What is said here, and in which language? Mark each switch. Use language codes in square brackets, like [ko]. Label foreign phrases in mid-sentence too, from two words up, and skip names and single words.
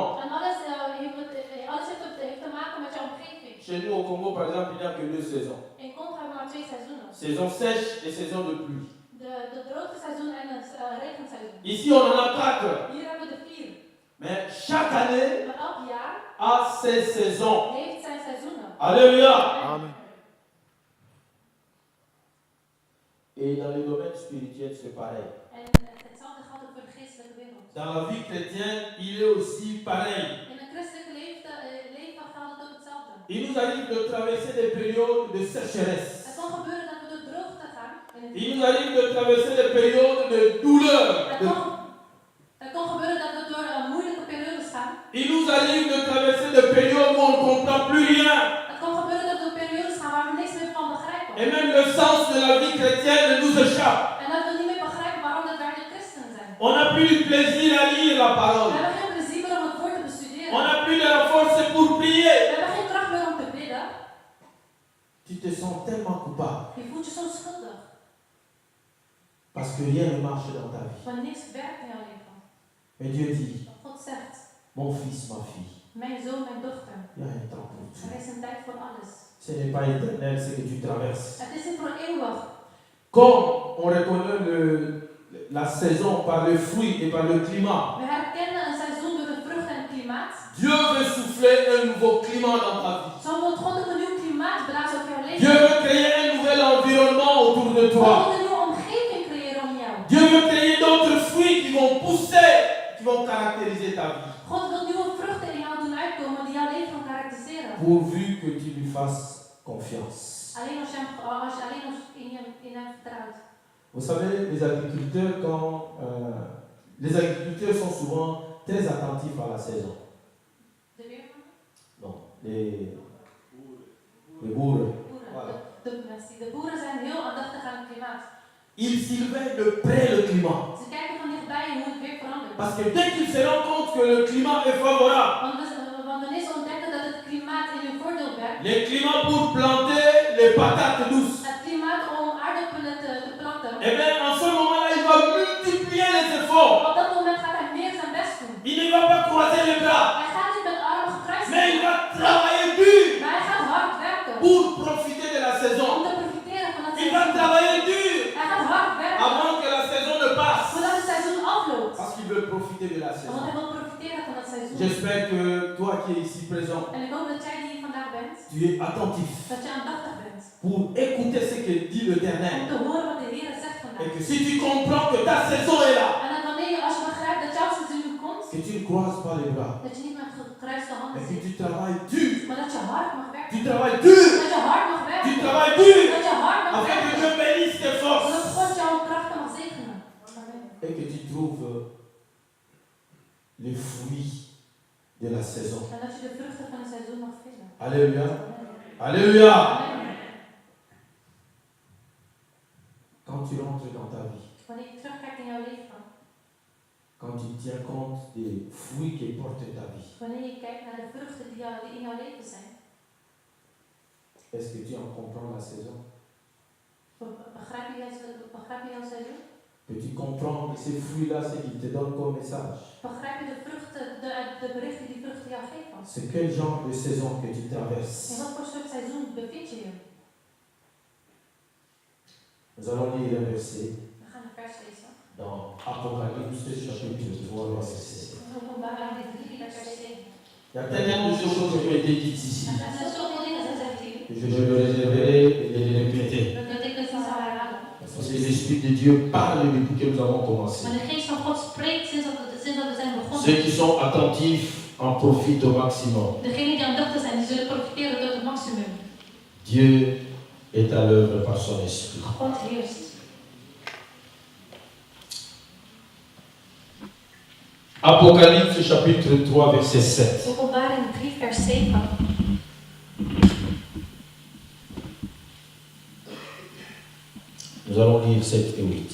[nl] En alles heeft te maken met jouw omgeving. [fr] Chez nous au Congo, par exemple, il n'y a que 2 saisons. [nl] In Congo hebben we maar 2 seizoenen. [fr] Saison sèche et saison de pluie. [nl] De droogteseizoen en het regenseizoen. [fr] Ici, on en a 4. [nl] Hier hebben we de 4. [fr] Mais chaque année [nl] Maar elk jaar [fr] a ses saisons. [nl] heeft zijn seizoenen. [fr] Alléluia. Amen. Et dans le domaine spirituel, c'est pareil. [nl] En hetzelfde geldt ook voor de geestelijke wereld. [fr] Dans la vie chrétienne, il est aussi pareil. [nl] In een christelijke leven geldt het ook hetzelfde. [fr] Il nous arrive de traverser des périodes de sécheresse. [nl] Het kan gebeuren dat we door droogte gaan. In het [fr] Il nous arrive de traverser des périodes de douleur. [nl] Het kan gebeuren dat we door moeilijke periodes gaan. [fr] Il nous arrive de traverser des périodes où on ne comprend plus rien. [nl] Het kan gebeuren dat we door periodes gaan waar we niks meer van begrijpen. [fr] Et même le sens de la vie chrétienne nous échappe. [nl] En dat we niet meer begrijpen waarom dat wij de christenen zijn. [fr] On n'a plus de plaisir à lire la [nl] We [fr] parole. [nl] hebben geen plezier meer om het woord te bestuderen. [fr] On n'a plus de la force pour prier. [nl] We hebben geen kracht meer om te bidden. [fr] Tu te sens tellement coupable [nl] Je voelt je zo schuldig. [fr] parce que rien ne marche dans ta vie. [nl] Want niks werkt in jouw leven. [fr] Mais Dieu dit, [nl] God zegt, [fr] mon fils, ma fille, [nl] mijn zoon, mijn dochter. [fr] il y a un temps pour [nl] Er [fr] tout. [nl] is een tijd voor alles. [fr] Ce n'est pas éternel ce que tu traverses. [nl] Het is niet voor eeuwig. [fr] Comme on reconnaît la saison par le fruit et par le climat, [nl] We herkennen een seizoen door de vruchten en het klimaat. [fr] Dieu veut souffler un nouveau climat dans ta vie. [nl] Zo wil God ook een nieuw klimaat blazen op jouw leven. [fr] Dieu veut créer un nouvel environnement autour de [nl] God [fr] toi. [nl] wil een nieuwe omgeving creëren om jou. [fr] Dieu veut créer d'autres fruits qui vont pousser, qui vont caractériser ta vie. [nl] God wil nieuwe vruchten in jou doen uitkomen die jouw leven gaan karakteriseren. [fr] Pourvu que tu lui fasses confiance. [nl] Alleen als je in hem vertrouwt. [fr] Vous savez, les agriculteurs, les agriculteurs sont souvent très attentifs à la saison. [nl] De weerman? [fr] Non, les boeren. Voilà. [nl] De boeren zijn heel aandachtig aan het klimaat. [fr] Ils surveillent de près le climat. [nl] Ze kijken van dichtbij hoe het weer verandert. [fr] Parce que dès qu'ils se rendent compte que le climat est favorable, [nl] Want wanneer ze ontdekken dat het klimaat in hun voordeel werkt, [fr] le climat pour planter les patates douces, [nl] het klimaat om aardappelen te planten, [fr] eh bien en ce moment-là, il va multiplier les efforts. [nl] op dat moment gaat hij meer zijn best doen. [fr] Il ne va pas croiser les bras, [nl] Hij gaat niet met armen gekruist [fr] mais il [nl] zitten, [fr] va travailler dur [nl] maar hij gaat hard werken [fr] pour profiter de la [nl] om [fr] saison. [nl] te profiteren van het [fr] Il va [nl] seizoen. [fr] travailler dur [nl] Hij gaat hard werken [fr] avant que la saison ne passe. [nl] voordat het seizoen afloopt. [fr] Parce qu'il veut profiter de la [nl] Want [fr] saison. [nl] hij wil profiteren van het seizoen. [fr] J'espère que toi qui es ici présent, [nl] En ik hoop dat jij die hier vandaag bent, [fr] tu es attentif [nl] dat je aandachtig bent [fr] pour écouter ce que dit [nl] om [fr] l'Éternel. [nl] te horen wat de Heer zegt [fr] Et [nl] vandaag. [fr] que si tu comprends que ta saison est là, [nl] En dat als je begrijpt dat jouw seizoen nu komt, [fr] que tu ne croises pas les bras, [nl] dat je niet met gekruiste handen [fr] mais que [nl] zit, [fr] tu travailles dur. [nl] maar dat je hard mag werken. [fr] Tu travailles dur. [nl] Dat je hard mag [fr] Tu [nl] werken. [fr] travailles dur [nl] Dat je hard mag [fr] afin que [nl] werken. [fr] Dieu bénisse tes [nl] Zodat [fr] forces [nl] God jouw krachten mag zegenen. Amen. [fr] et que tu trouves les fruits de la saison. [nl] En dat je de vruchten van het seizoen mag vinden. [fr] Alléluia. Amen. Alléluia. Amen. Quand tu rentres dans ta vie, [nl] Wanneer je terugkijkt in jouw leven, [fr] quand tu tiens compte des fruits que porte ta vie, [nl] wanneer je kijkt naar de vruchten die in jouw leven zijn, [fr] est-ce que tu en comprends la saison? [nl] begrijp je jouw seizoen? [fr] Peux-tu comprendre que ces fruits-là, ce qu'ils te donnent comme message? [nl] Begrijp je de vruchten, de berichten die vruchten ze jou geven? [fr] C'est quel genre de saison que tu [nl] In [fr] traverses? [nl] wat voor soort seizoen bevind je je? [fr] Nous allons lire un verset [nl] We gaan een vers lezen. [fr] dans Apocalypse chapitre 3, verset 7. [nl] Openbaring 3, vers 7. [fr] Il y a tellement de choses qui ont été dites ici. [nl] Er zijn zoveel dingen gezegd hier. [fr] Je le réserverai et les répéter. [nl] Dat ik het niet zou herhalen. [fr] Parce que l'Esprit de Dieu parle depuis que nous avons commencé. [nl] Maar de geest van God spreekt sinds dat we zijn begonnen. [fr] Ceux qui sont attentifs en profitent au maximum. [nl] Degenen die aandachtig zijn, die zullen profiteren tot het maximum. [fr] Dieu est à l'œuvre par son Esprit. [nl] God heerst. [fr] Apocalypse chapitre 3, verset 7. [nl] Openbaring 3, vers 7. [fr] Nous allons lire 7 et 8.